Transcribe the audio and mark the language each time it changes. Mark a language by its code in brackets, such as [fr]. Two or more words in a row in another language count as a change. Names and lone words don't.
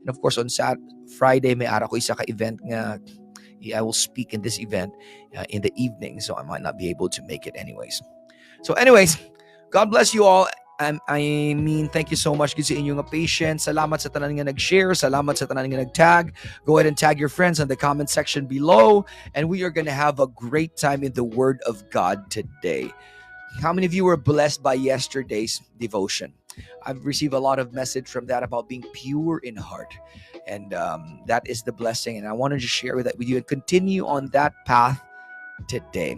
[en] And of course, on Friday, [hil] may ara ko isa ka event nga [en] I will speak in this event in the evening, so I might not be able to make it anyways. So anyways, God bless you all. I mean, thank you so much [hil] kasi inyong [en] patience. [hil] Salamat sa tanan nga nag-share. Salamat sa tanan nga nag-tag. [en] Go ahead and tag your friends in the comment section below. And we are going to have a great time in the Word of God today. How many of you were blessed by yesterday's devotion? I've received a lot of message from that about being pure in heart. And that is the blessing. And I wanted to share that with you and continue on that path today.